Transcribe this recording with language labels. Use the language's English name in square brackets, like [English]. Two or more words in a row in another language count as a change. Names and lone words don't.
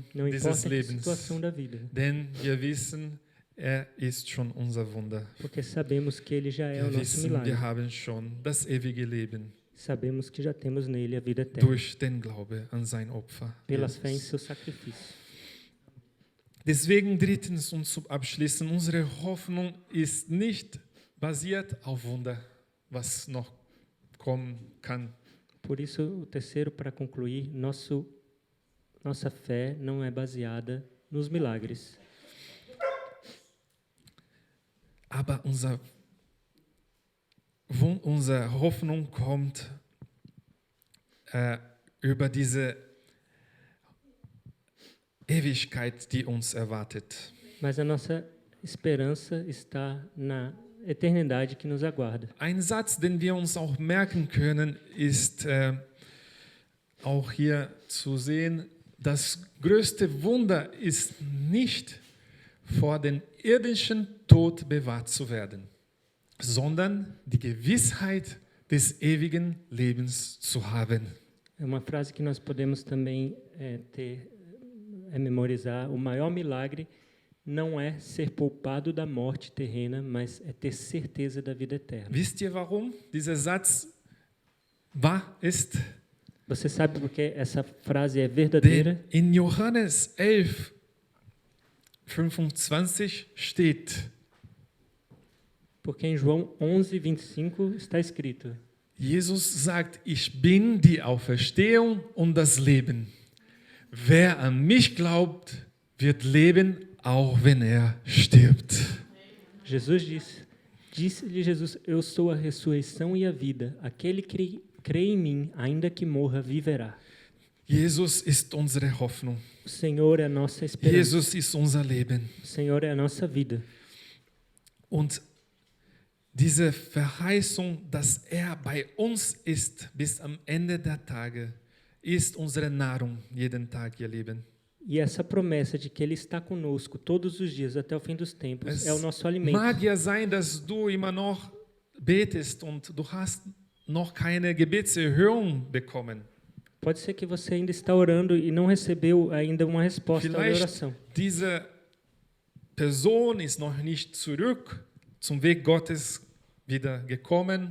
[Portuguese] Não [German] dieses [Portuguese] importa a [German] Lebens. [Portuguese] situação da vida, [German] Denn wir wissen, er ist schon unser Wunder. [Portuguese] porque sabemos que Ele já é o [German] Wir [Portuguese] nosso [German] wissen, [Portuguese] milagre. [German] wir haben schon das ewige Leben [Portuguese] Sabemos que já temos nele a vida eterna, [German] durch den Glaube an sein Opfer. [Portuguese] pela fé em Jesus. seu sacrifício. [German] Deswegen drittens und zum Abschließen, unsere Hoffnung ist nicht basiert auf Wunder, was noch kommen kann. [Portuguese] Por isso, o terceiro, para concluir, nossa fé não é baseada nos milagres, [German] Aber unsere Hoffnung kommt über diese Ewigkeit, die uns erwartet. [Portuguese] mas a nossa esperança está na eternidade que nos aguarda. [German] Ein Satz, den wir uns auch merken können, ist auch hier zu sehen, das größte Wunder ist nicht vor dem irdischen Tod bewahrt zu werden, sondern die Gewissheit des ewigen Lebens zu haben. [Portuguese] É uma frase que nós podemos também memorizar. O maior milagre não é ser poupado da morte terrena, mas é ter certeza da vida eterna. [German] Wisst ihr, warum dieser Satz wahr ist? [Portuguese] Você sabe por que essa frase é verdadeira? [German] Denn in Johannes 11, 25 steht, [Portuguese] Porque em João 11, 25 está escrito: [German] Jesus sagt, ich bin die Auferstehung und das Leben. Wer an mich glaubt, wird leben, auch wenn er stirbt. [Portuguese] Jesus disse-lhe Jesus: Eu sou a ressurreição e a vida. Aquele que crê em mim, ainda que morra, viverá. [German] Jesus ist unsere Hoffnung. [Portuguese] O Senhor é a nossa esperança. [German] Jesus ist unser Leben. [Portuguese] O Senhor é a nossa vida. [German] Und diese Verheißung, dass er bei uns ist bis am Ende der Tage, ist unsere Nahrung jeden Tag, ihr Lieben. [Portuguese] E essa promessa de que Ele está conosco todos os dias até o fim dos tempos é o nosso alimento. [German] Mag ja sein, dass du immer noch betest und du hast noch keine Gebetserhörung bekommen. [Portuguese] Pode ser que você ainda está orando e não recebeu ainda uma resposta à [German] Vielleicht [Portuguese] oração. [German] diese Person ist noch nicht zurück zum Weg Gottes wieder gekommen.